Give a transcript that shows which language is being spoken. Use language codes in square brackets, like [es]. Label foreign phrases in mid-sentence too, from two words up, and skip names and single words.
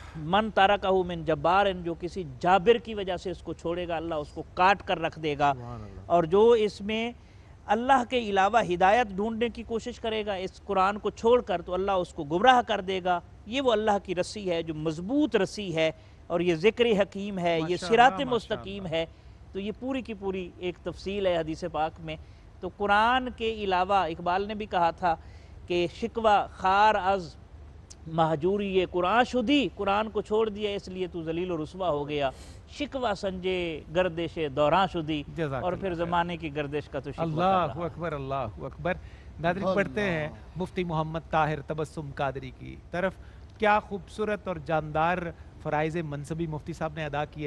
[ar] من ترکہ من جبار، [ur] جو کسی جابر کی وجہ سے اس کو چھوڑے گا اللہ اس کو کاٹ کر رکھ دے گا، اور جو اس میں اللہ کے علاوہ ہدایت ڈھونڈنے کی کوشش کرے گا اس قرآن کو چھوڑ کر، تو اللہ اس کو گمراہ کر دے گا. یہ وہ اللہ کی رسی ہے جو مضبوط رسی ہے، اور یہ ذکر حکیم ہے، یہ صراط مستقیم ہے. تو یہ پوری کی پوری ایک تفصیل ہے حدیث پاک میں. تو قرآن کے علاوہ اقبال نے بھی کہا تھا کہ [fa] شکوہ خار از مہجوری قرآن شدی، [ur] قرآن کو چھوڑ دیا اس لیے تو ذلیل و رسوا ہو گیا. [fa] شکوہ سنجے گردش دوراں شدی، [ur] اور پھر زمانے کی گردش کا تو شکوہ کر اللہ رہا. [ar] اکبر، اللہ اکبر. [ur] ناظرین پڑھتے ہیں مفتی محمد طاہر تبسم قادری کی طرف. کیا خوبصورت اور جاندار فرائض منصبی مفتی صاحب نے ادا کیے.